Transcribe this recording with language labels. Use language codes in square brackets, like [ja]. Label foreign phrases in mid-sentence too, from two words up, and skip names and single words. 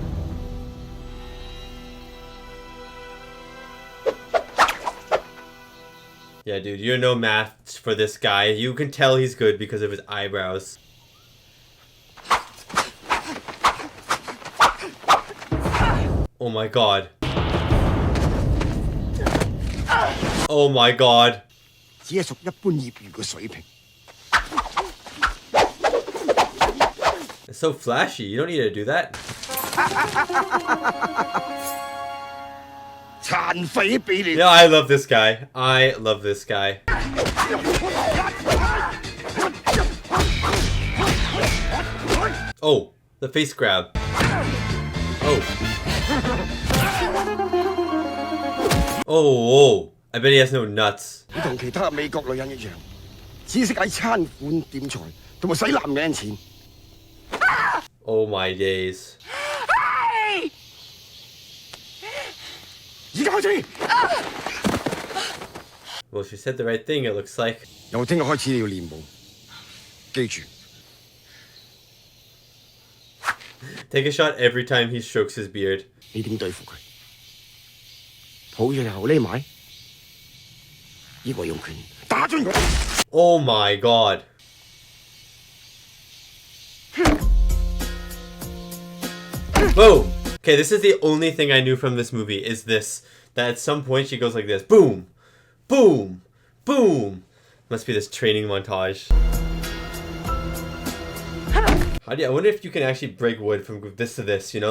[en] Yeah, dude, you're no match for this guy. You can tell he's good because of his eyebrows. Oh my god. Oh my god. [yue] 只係屬一般業餘嘅水平。 [en] It's so flashy. You don't need to do that. [yue] 殘廢俾你。 [en] Yeah, I love this guy. I love this guy. Oh, the face grab. Oh. Oh, I bet he has no nuts. [yue] 你同其他美國女人一樣，只識喺餐館點財同埋使男人錢。 [en] Oh my days. [yue] 而家開始。 [en] Well, she said the right thing, it looks like. [yue] 由聽日開始你要練舞，記住。 [en] Take a shot every time he strokes his beard. [yue] 你點對付佢？抱住後匿埋，抑或用拳打穿佢？ [en] Oh my god. Boom! Okay, this is the only thing I knew from this movie, is this. That at some point she goes like this. Boom! Boom! Boom! Must be this training montage. I wonder if you can actually break wood from this to this, you know?